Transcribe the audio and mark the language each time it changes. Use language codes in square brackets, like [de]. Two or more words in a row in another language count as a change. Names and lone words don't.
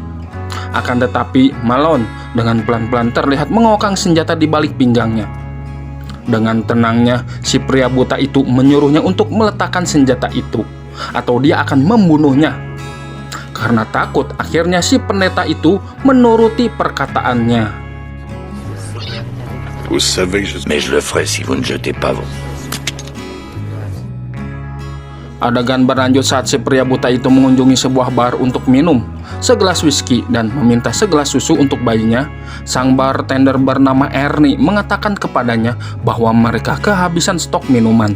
[id] Akan tetapi Malon dengan pelan-pelan terlihat mengokang senjata di balik pinggangnya. Dengan tenangnya si pria buta itu menyuruhnya untuk meletakkan senjata itu atau dia akan membunuhnya. Karena takut, akhirnya si pendeta itu menuruti perkataannya. [fr] Mais je le ferai si vous ne jetez pas vos. [id] Adegan berlanjut saat si pria buta itu mengunjungi sebuah bar untuk minum segelas whisky dan meminta segelas susu untuk bayinya. Sang bartender bernama Ernie mengatakan kepadanya bahwa mereka kehabisan stok minuman.